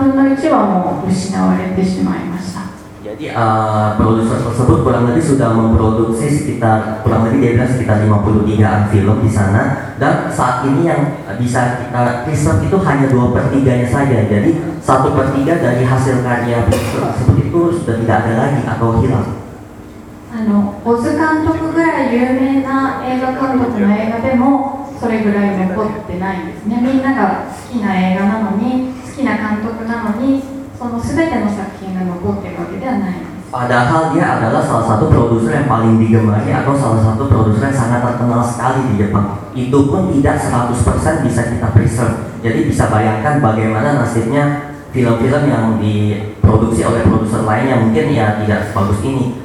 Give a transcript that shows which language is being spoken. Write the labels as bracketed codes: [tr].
[ja] それだけ有名な小津監督の映画であっても、まあ小津監督はその生涯の中で53本の映画を撮ったんですけれども、その小津監督が撮った全53作品の中でも、今残っている映画っていうのは3分の2だけなんですね。3分の1はもう失われてしまいました。 [id] Jadi produser tersebut kurang lebih sudah memproduksi sekitar kurang lebih dia bilang sekitar 53-an film di sana, dan saat ini yang bisa kita preserve itu hanya 2/3-nya saja. Jadi 1/3 dari hasil karya produser tersebut itu sudah tidak ada lagi atau hilang. [ja] あの小津監督ぐらい有名な映画監督の映画でもそれぐらい残ってないんですね。みんなが好きな映画なのに好きな監督なのに [id] padahal dia adalah salah satu produser yang paling digemari atau salah satu produser yang sangat terkenal sekali di Jepang. Itu pun tidak 100% bisa kita preserve. Jadi bisa bayangkan bagaimana nasibnya film-film yang diproduksi oleh produser lain yang mungkin ya tidak sebagus ini.